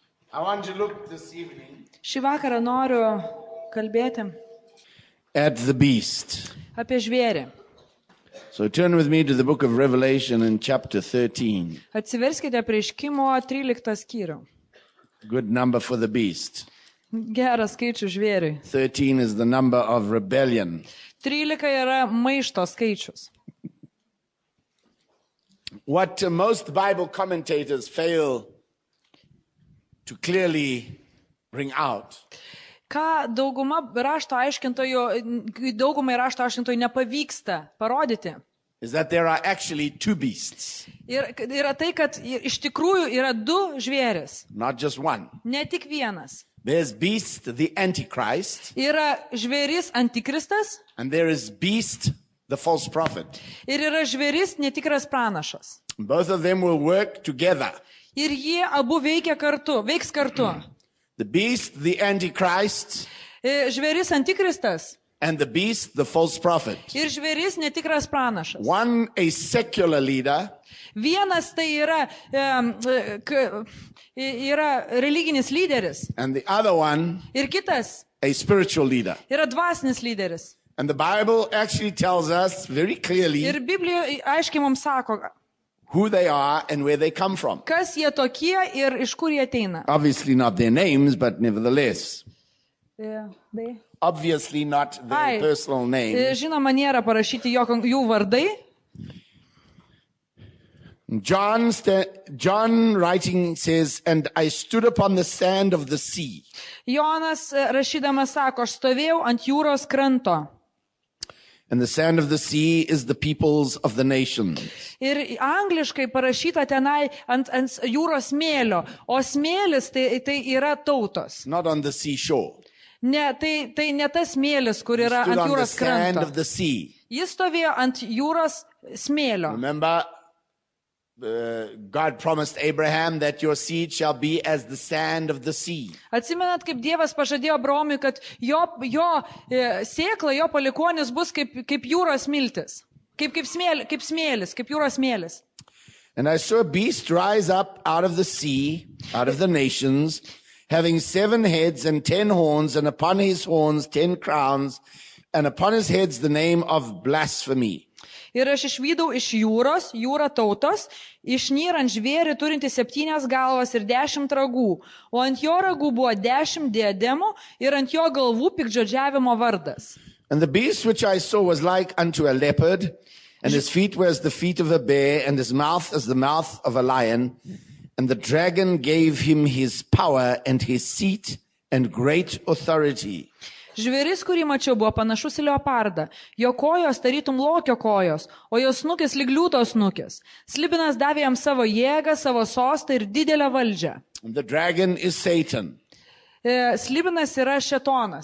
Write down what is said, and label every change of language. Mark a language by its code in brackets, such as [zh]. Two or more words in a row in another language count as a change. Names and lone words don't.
[en] I want to look this evening [lt] Šį vakarą noriu kalbėti [en] at the beast. [lt] apie žvėrį. [en] So turn with me to the book of Revelation in chapter 13. [lt] Atsiverskite Apreiškimo 13 skyrių. [en] Good number for the beast. [lt] Geras skaičius žvėriui. [en] 13 is the number of rebellion. [lt] 13 yra maišto skaičius. [en] What most Bible commentators fail to clearly bring out [lt] Ką daugumai rašto aiškintojų nepavyksta parodyti. [en] is that there are actually two beasts, [lt] Yra tai, kad iš tikrųjų yra du žvėris, [en] not just one. [lt] ne tik vienas. [en] There's beast, the Antichrist, [lt] Yra žvėris antikristas [en] and there is beast, the false prophet. [lt] ir yra žvėris netikras pranašas. [en] Both of them will work together. [lt] Ir jie abu veiks kartu. [en] The beast, the Antichrist, [lt] Žvėris antikristas [en] and the beast, the false prophet. [lt] ir žvėris netikras pranašas. [en] One, a secular leader, [lt] Vienas tai yra religinis lyderis [en] and the other one, [lt] ir kitas [en] a spiritual leader. [lt] yra dvasinis lyderis. [en] And the Bible actually tells us very clearly [lt] Ir Biblija aiškiai mums sako, [en] who they are and where they come from. [lt] kas jie tokie ir iš kur jie ateina. [en] Obviously not their names, but nevertheless. Obviously not their personal name. [lt] Žinoma, nėra parašyti jų vardai. [en] John writing says, and I stood upon the sand of the sea. [lt] Jonas rašydamas sako, aš stovėjau ant jūros kranto. [en] And the sand of the sea is the peoples of the nations. [lt] Ir angliškai parašyta tenai ant jūros smėlio, o smėlis tai yra tautos. [en] Not on the seashore. [lt] Ne, tai ne tas smėlis, kur yra ant jūros [en] Sand [lt] kranto. [en] of the sea. [lt] Jis stovėjo ant jūros smėlio. [en] Remember, God promised Abraham that your seed shall be as the sand of the sea. [lt] Atsimenat, kaip Dievas pažadėjo Abraomui, kad jo sėkla, jo palikuonis bus kaip jūros miltis. Kaip smėlis, kaip jūros smėlis. [en] And I saw a beast rise up out of the sea, out of the nations, having 7 heads and 10 horns, and upon his horns 10 crowns, and upon his heads the name of blasphemy. [lt] Ir aš išvydau iš jūrą tautos, išnyrant žvėrį turinti 7 galvas ir 10 ragų, o ant jo ragų buvo 10 diademų ir ant jo galvų piktžodžiavimo vardas. [en] And the beast which I saw was like unto a leopard, and his feet were as the feet of a bear, and his mouth as the mouth of a lion. And the dragon gave him his power and his seat and great authority. [lt] Žvėris, kurį mačiau, buvo panašus į leopardą. Jo kojos tarytum lokio kojos, o jo snukis lyg liūto snukis. Slibinas davė jam savo jėgą, savo sostą ir didelę valdžią. [en] And the dragon is Satan. [lt] Slibinas yra šėtonas.